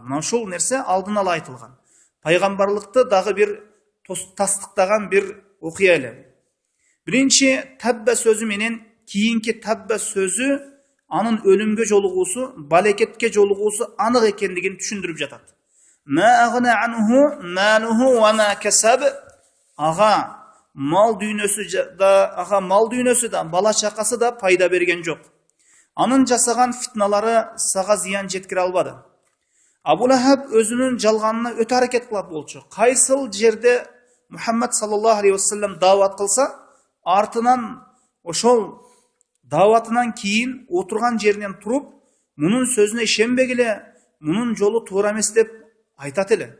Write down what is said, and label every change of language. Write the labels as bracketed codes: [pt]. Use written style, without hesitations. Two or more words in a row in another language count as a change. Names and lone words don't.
[ky] Мына ушул нерсе алдын ала айтылган. Пайгамбарлыкты дагы бир тастыктаган бир окуя эле. Биринчи табба сөзү менен кийинки табба сөзү анын өлүмгө жолугуусу, балекетке жолугуусу анык экендигин түшүндүрүп жатат. [ar] ما أغنى عنه ماله وما كسب. [ky] Ага мал дүйнөсү да, бала чакасы да пайда берген жок. Анын жасаган фитналары сага зыян жеткире албады. Абу Лахаб өзүнүн жалганына өтө аракет кылат болчу. Кайсыл жерде Мухаммад [ar] صلى الله عليه وسلم [ky] дават кылса, артынан ошол даватынан кийин отурган жеринен туруп, мунун сөзүнө ишенбегиле, мунун жолу туура эмес деп айтат эле.